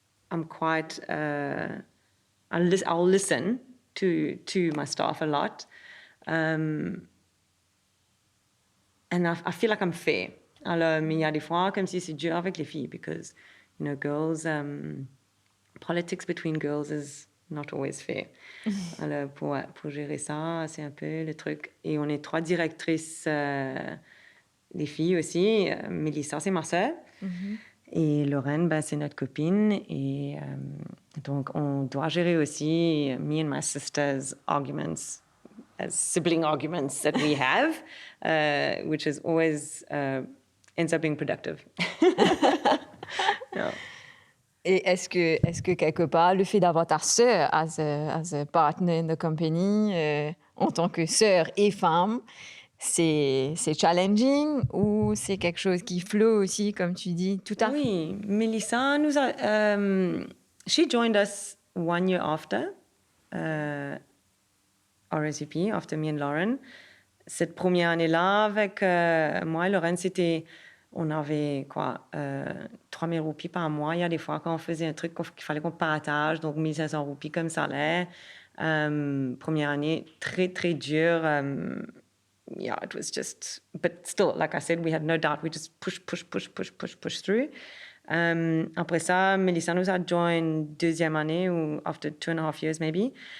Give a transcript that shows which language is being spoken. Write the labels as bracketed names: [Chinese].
[English] I'm quite... I'll listen to my staff a lot. And I feel like I'm fair. [French] Alors, mais il y a des fois comme si c'est dur avec les filles [English] because, you know, girls... politics between girls is not always fair. [French] Alors, pour gérer ça, c'est un peu le truc. Et on est 3 directrices, les filles aussi. Mélissa, c'est ma sœur. Mm-hmm. Et Lorraine, c'est notre copine. Et donc, on doit gérer aussi [English] me and my sister's arguments, as sibling arguments that we have, which is always ends up being productive. Yeah. [French] Et est-ce que quelque part, le fait d'avoir ta sœur [English] as a partner in the company, [French] en tant que sœur et femme, c'est [English] challenging [French] ou c'est quelque chose qui flow aussi, comme tu dis, tout à fait? Oui, Mélissa nous a... [English] she joined us 1 year after RSVP, after me and Lauren. [French] Cette première année-là, avec moi et Lauren, c'était... On avait 3 000 roupies par mois. Il y a des fois quand on faisait un truc qu'il fallait qu'on partage, donc 1 500 roupies comme salaire. Première année, très, très dur. [English] Yeah, it was just... But still, like I said, we had no doubt. We just push through. [French] Après ça, Melissa nous a joined 2e année, ou [English] after 2.5 years maybe.